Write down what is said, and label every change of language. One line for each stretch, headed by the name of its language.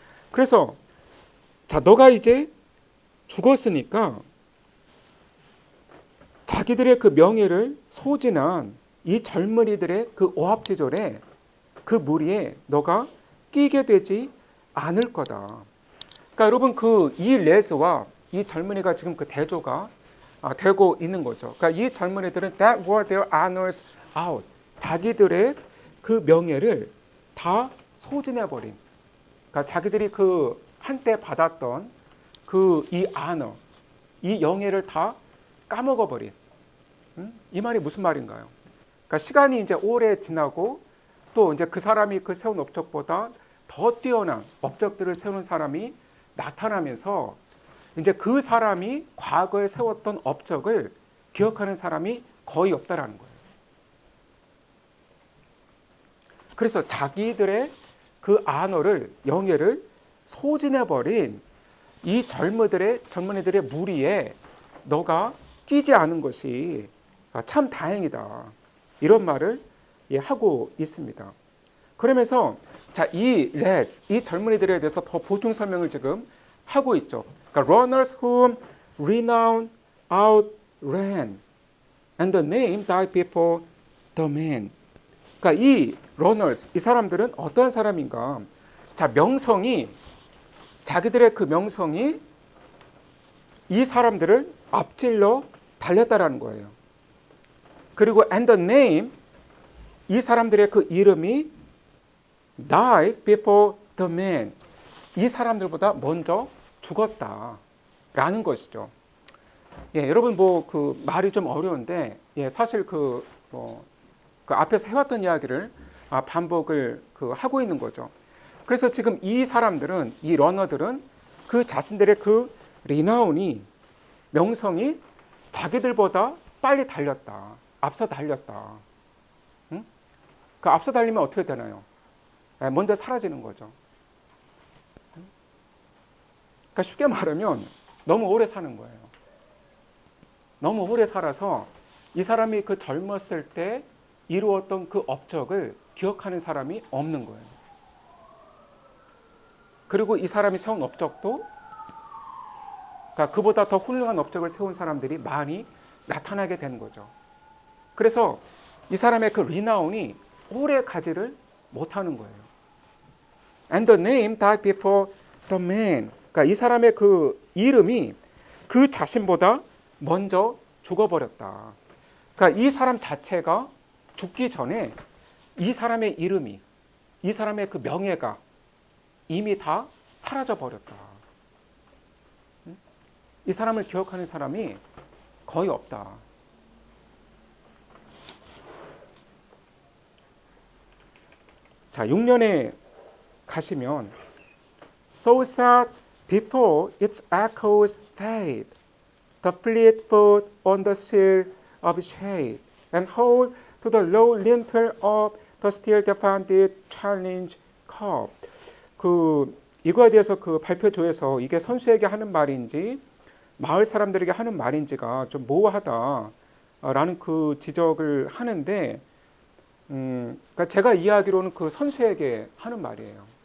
Korean: 그래서 자, 너가 이제 죽었으니까 자기들의 그 명예를 소진한 이 젊은이들의 그 오합지졸에 그 무리에 너가 끼게 되지 않을 거다. 그러니까 여러분 그 이 레스와 이 젊은이가 지금 그 대조가 되고 있는 거죠. 그러니까 이 젊은이들은
English: that were their honors out.
Korean: 자기들의 그 명예를 다 소진해버린. 그러니까 자기들이 그 한때 받았던 그 이 honor, 이 영예를 다 까먹어버린. 이 말이 무슨 말인가요? 그러니까 시간이 이제 오래 지나고 또 이제 그 사람이 그 세운 업적보다 더 뛰어난 업적들을 세우는 사람이 나타나면서 이제 그 사람이 과거에 세웠던 업적을 기억하는 사람이 거의 없다라는 거예요. 그래서 자기들의 그 안어를 영예를 소진해버린 이 젊은이들의 무리에 너가 끼지 않은 것이 참 다행이다. 이런 말을 하고 있습니다. 그러면서 자, 이 젊은이들에 대해서 더 보충 설명을 지금 하고 있죠. 그러니까
English: runners whom renown outran and the name died before the man.
Korean: 그러니까 이 runners, 이 사람들은 어떤 사람인가? 자, 자기들의 그 명성이 이 사람들을 앞질러 달렸다라는 거예요. 그리고
English: and the name,
Korean: 이 사람들의 그 이름이
English: died before the man.
Korean: 이 사람들보다 먼저 죽었다라는 것이죠. 여러분 그 말이 좀 어려운데 사실 그 앞에서 해왔던 이야기를 반복을 하고 있는 거죠. 그래서 지금 이 사람들은 이 러너들은 그 자신들의 그 리나운이 명성이 자기들보다 빨리 달렸다, 앞서 달렸다. 응? 그 앞서 달리면 어떻게 되나요? 먼저 사라지는 거죠. 그러니까 쉽게 말하면 너무 오래 사는 거예요. 너무 오래 살아서 이 사람이 그 젊었을 때 이루었던 그 업적을 기억하는 사람이 없는 거예요. 그리고 이 사람이 세운 업적도 그러니까 그보다 더 훌륭한 업적을 세운 사람들이 많이 나타나게 된 거죠. 그래서 이 사람의 그 리나운이 오래 가지를 못하는 거예요.
English: And the name died before the man.
Korean: 그러니까 이 사람의 그 이름이 그 자신보다 먼저 죽어버렸다. 그러니까 이 사람 자체가 죽기 전에 이 사람의 이름이, 이 사람의 그 명예가 이미 다 사라져 버렸다. 이 사람을 기억하는 사람이 거의 없다. 자, 6년에 가시면
English: So sad before its echoes fade, the fleet foot on the sill of shade, and hold to the low lintel of the still defended challenge cup.
Korean: 이거에 대해서 그 발표조에서 이게 선수에게 하는 말인지 마을 사람들에게 하는 말인지가 좀 모호하다라는 그 지적을 하는데, 그러니까 제가 이해하기로는 그 선수에게 하는 말이에요.